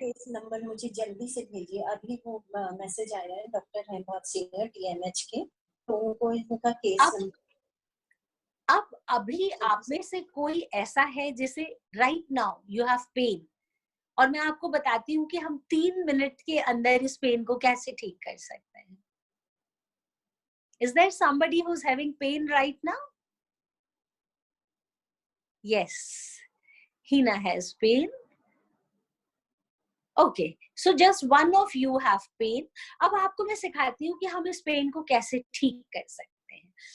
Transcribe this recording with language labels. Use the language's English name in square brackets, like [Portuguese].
[Hindi] Case number मुझे जल्दी से भेजिए, अभी वो मैसेज आया है डॉक्टर हेमंत सीनियर TMH के, तो उनको इनका केस नंबर। अब अभी आप में से कोई ऐसा है जिसे [English] right now you have pen, [Hindi] और मैं आपको बताती हूँ कि हम 3 मिनट के अंदर इस पेन को कैसे ठीक कर सकते हैं। [English] Is there somebody who's having pain right now? Yes, Hina has pain. Okay, so just one of you have pain. [Hindi] अब आपको मैं सिखाती हूँ कि हम इस पेन को कैसे ठीक कर सकते हैं।